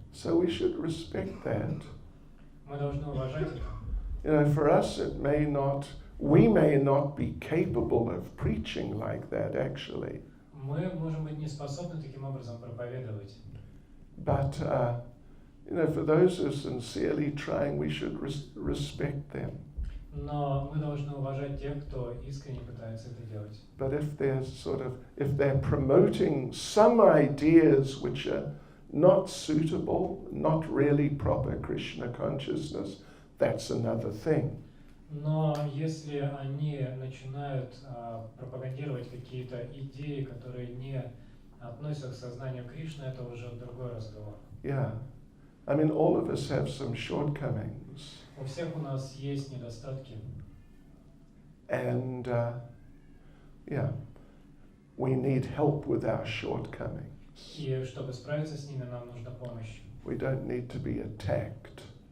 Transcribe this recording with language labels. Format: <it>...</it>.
<en>So we should respect that.</en> <ru>Мы должны уважать это.</ru> <en>You know, for us we may not be capable of preaching like that actually.</en> <ru>Мы можем быть не способны таким образом проповедовать.</ru> <en>But, you know, for those who are sincerely trying, we should respect them.</en> <ru>Но мы должны уважать тех, кто искренне пытается это делать.</ru> <en>But if they're promoting some ideas which are not suitable, not really proper Krishna consciousness, that's another thing.</en> <ru>Но если они начинают пропагандировать какие-то идеи, которые не относятся к сознанию Кришны, это уже другой разговор.</ru> <en>Yeah. I mean, all of us have some shortcomings.</en> <ru>У всех у нас есть недостатки.</ru> <en>And, yeah, we need help with our shortcomings.</en> <ru>И чтобы справиться с ними, нам нужна помощь.</ru> <en>We don't need to be attacked.</en>